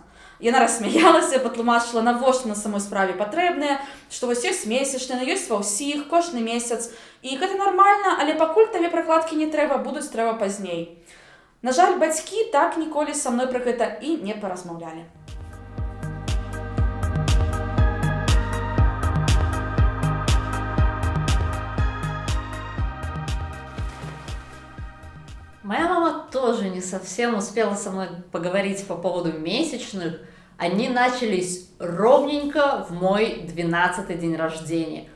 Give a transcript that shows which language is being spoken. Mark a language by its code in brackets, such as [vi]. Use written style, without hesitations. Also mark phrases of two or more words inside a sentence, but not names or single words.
[be] Яна рассмяялася, патлумачыла, навошта на самой справе патрэбныя, што вось ёсць месячныя, ёсць ва ўсіх, кожны месяц. І гэта нармальна, але пакуль табе пракладкі не трэба, будуць трэба пазней. На жаль, бацькі так ніколі са мной пра гэта і не паразмаўлялі. [ru] Моя мама тоже не совсем успела со мной поговорить по поводу месячных. Они начались ровненько в мой 12-й день рождения.